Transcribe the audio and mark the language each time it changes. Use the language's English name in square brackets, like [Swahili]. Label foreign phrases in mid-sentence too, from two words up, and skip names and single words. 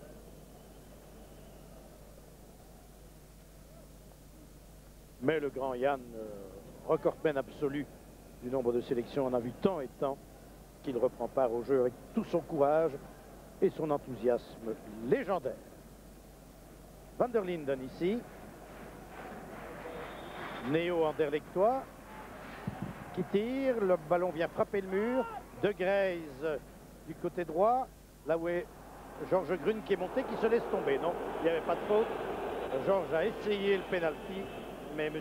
[French] Mais le grand Yann, recordman absolu du nombre de sélections, en a vu tant et tant qu'il reprend part au jeu avec tout son courage et son enthousiasme légendaire. Van der Linden ici. néo-anderlechtois qui tire. Le ballon vient frapper le mur. De Graise du côté droit, là où est Georges Grune qui est monté, qui se laisse tomber. Non, il n'y avait pas de faute. Georges a essayé le penalty, mais M.